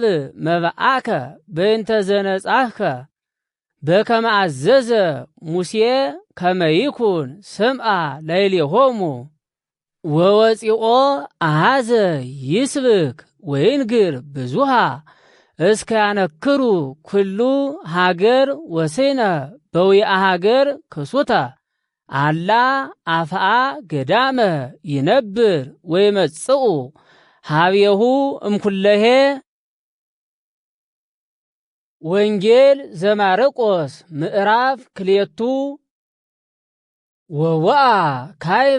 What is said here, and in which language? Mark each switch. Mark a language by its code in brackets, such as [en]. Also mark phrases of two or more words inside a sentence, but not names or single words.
[gez] መባአከ በእንተ ዘነጻህከ በከመ አዘዘ ሙሴ ከመ ይኩን ስምዐ ላዕሌሆሙ ወወፂኦ አሃዘ ይስብክ ወይንግር ብዙሃ እስከ ያነክሩ ኩሉ ሀገር ወሴነ በዊአ ሀገር ክሱተ አላ አፍአ ገዳመ ይነብር ወይመጽኡ ሀብየሁ እምኩለሄ። ወንጌል ዘማርቆስ ምዕራፍ ክልኤቱ ወወአ ካይበ